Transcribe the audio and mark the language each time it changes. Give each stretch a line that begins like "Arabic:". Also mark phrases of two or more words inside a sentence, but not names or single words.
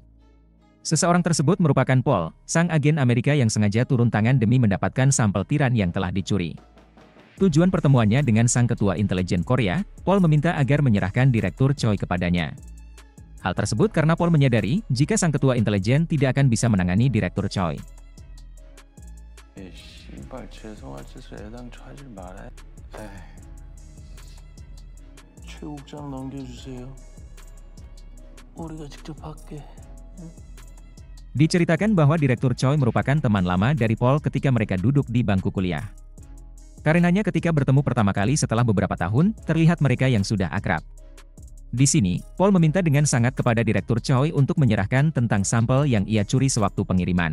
Indonesian: Seseorang tersebut merupakan Paul, sang agen Amerika yang sengaja turun tangan demi mendapatkan sampel tiran yang telah dicuri. Tujuan pertemuannya dengan sang ketua intelijen Korea, Paul meminta agar menyerahkan Direktur Choi kepadanya. Hal tersebut karena Paul menyadari jika sang ketua intelijen tidak akan bisa menangani Direktur Choi.
Korean: 최국장 넘겨주세요. 우리가 직접 할게.
Indonesian: Diceritakan bahwa Direktur Choi merupakan teman lama dari Paul ketika mereka duduk di bangku kuliah. Karenanya ketika bertemu pertama kali setelah beberapa tahun, terlihat mereka yang sudah akrab. Di sini, Paul meminta dengan sangat kepada Direktur Choi untuk menyerahkan tentang sampel yang ia curi sewaktu pengiriman.